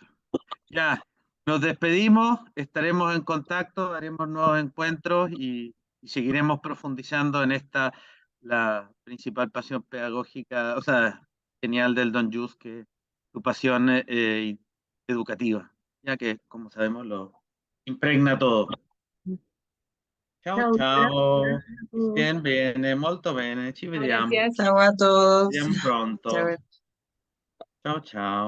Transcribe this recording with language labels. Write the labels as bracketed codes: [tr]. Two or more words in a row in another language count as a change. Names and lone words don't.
[es] Ya, nos despedimos, estaremos en contacto, haremos nuevos encuentros y seguiremos profundizando en la principal pasión pedagógica, o sea, genial del Don Jus, que es su pasión educativa, ya que, como sabemos, lo impregna todo. [it] Ciao, ciao. Bien, bene, molto bene, ci vediamo. [es] Gracias. Chao a todos. [it] Ci vediamo pronto. [es] Chao. [it] Ciao, ciao.